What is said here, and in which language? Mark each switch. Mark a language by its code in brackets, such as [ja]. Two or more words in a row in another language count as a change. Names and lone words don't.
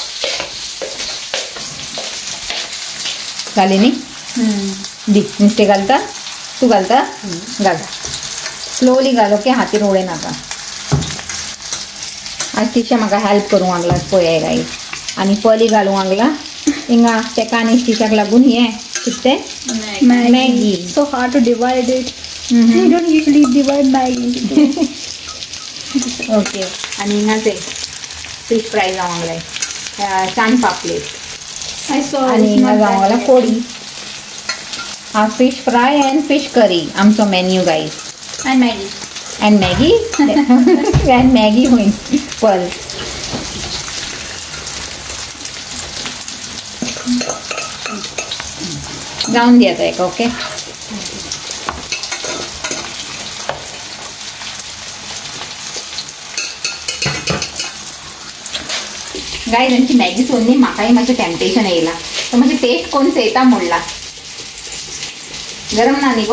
[kok] घाली न्ही दी नुस्तें घालता तूं घालता घाल स्लोली घाल ओके हातीर उडय नाका. आज टिशा म्हाका हेल्प करूंक लागला पळय गाईज आनी पली घालूंक लागला हिंगा तेका आनी टिशाक लागून हे कितें मॅगी [en] So hard to divide it. We don't usually divide Maggi. [kok] ओके आनी हिंगा ते [en] fish fry [kok] जावंक लागलाय सांड पापलेट [en] I saw [kok] आनी [en] it's [kok] हिंगा [en] not [kok] जावंक [en] that [kok] लागला [en] bad. [kok] कोडी हा [en] fish fry and fish curry [kok] आमचो [en] menu guys And Maggi. and Maggi and Maggi [kok] होईन पल जाऊन दे आता एक ओके गाय त्यांची मॅगी सोडली म्हाकाही मातशें टेम्पटेशन येयला तर मातशें टेस्ट कोण चेता म्हणला गरम ना न्ही गो